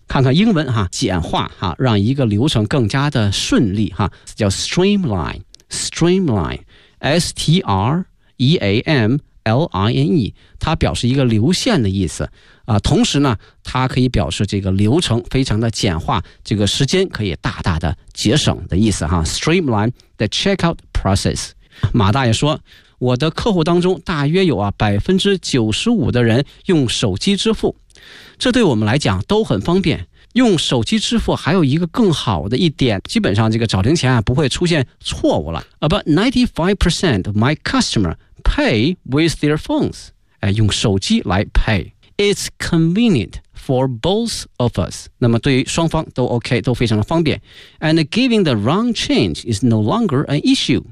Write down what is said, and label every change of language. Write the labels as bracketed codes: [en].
[zh] 看看英文、简化、让一个流程更加的顺利、叫 streamline, streamline, S-T-R-E-A-M-L-I-N-E, 它表示一个流线的意思、同时呢它可以表示这个流程非常的简化，这个时间可以大大的节省的意思、 [en] streamline the checkout process. [zh] 马大爷说，我的客户当中大约有95%的人用手机支付，这对我们来讲都很方便。用手机支付还有一个更好的一点，基本上这个找零钱、不会出现错误了。 [en] About 95% of my customers pay with their phones、 [zh] 用手机来 [en] pay. It's convenient for both of us. [zh] 那么对于双方都 OK, 都非常的方便。 [en] And giving the wrong change is no longer an issue.